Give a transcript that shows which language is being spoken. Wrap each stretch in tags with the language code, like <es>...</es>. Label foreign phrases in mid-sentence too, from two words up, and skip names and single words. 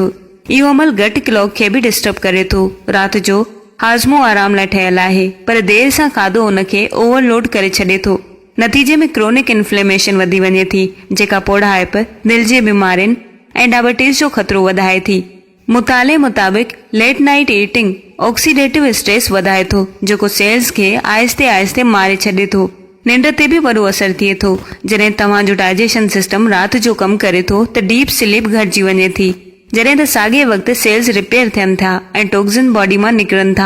<sd>इहो अमल</sd> <en>gut clock</en> <sd>खे बि डिस्टर्ब करे थो। रात जो हाज़मो आराम लाइ ठहियल आहे पर देर सां खाधो उनखे ओवरलोड करे छॾे थो। नतीजे में</sd> <en>chronic inflammation</en> <sd>वधी वञे थी जेका पोढ़ाइप, दिलि जी बीमारियुनि ऐं डायबिटीज़ जो ख़तरो वधाए थी। मुताले मुताबिक़</sd> <en>late night eating oxidative stress</en> <sd>वधाए थो जेको सेल्स खे आहिस्ते आहिस्ते मारे छॾे थो। निंड ते बि वॾो असर थिए थो। जॾहिं तव्हांजो</sd> <en>digestion system</en> <sd>रात जो कमु करे थो त</sd> <en>deep sleep</en> <sd>घटिजी वञे थी, जॾहिं त साॻे वक़्तु</sd> <en>cells repair</en> <sd>थियनि था ऐं</sd> <en>toxin body</en> <sd>मां निकिरनि था।</sd>